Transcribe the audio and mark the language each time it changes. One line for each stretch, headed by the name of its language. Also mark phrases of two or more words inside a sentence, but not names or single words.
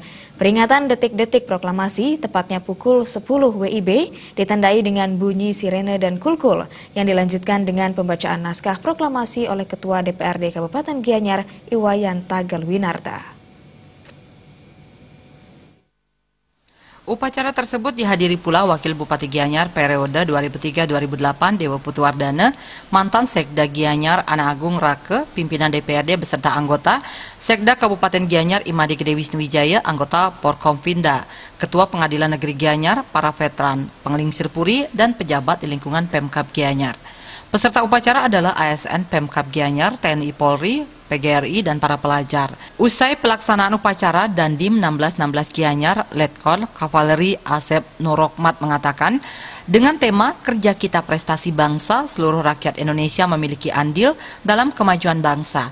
Indonesian: Peringatan detik-detik proklamasi tepatnya pukul 10 WIB ditandai dengan bunyi sirene dan kulkul yang dilanjutkan dengan pembacaan naskah proklamasi oleh Ketua DPRD Kabupaten Gianyar Iwayan Tagalwinarta. Upacara tersebut dihadiri pula Wakil Bupati Gianyar periode 2003-2008 Dewa Putuwardana, mantan Sekda Gianyar Ana Agung Rake, pimpinan DPRD beserta anggota, Sekda Kabupaten Gianyar Imadi Gede Wisnuwijaya, anggota Porkompinda, Ketua Pengadilan Negeri Gianyar, para veteran, Pengelingsir Puri, dan pejabat di lingkungan Pemkab Gianyar. Peserta upacara adalah ASN Pemkab Gianyar, TNI Polri, PGRI, dan para pelajar. Usai pelaksanaan upacara, Dandim 1616 Gianyar, Letkol Kavaleri Asep Nur Rohmat mengatakan, dengan tema Kerja Kita Prestasi Bangsa, seluruh rakyat Indonesia memiliki andil dalam kemajuan bangsa.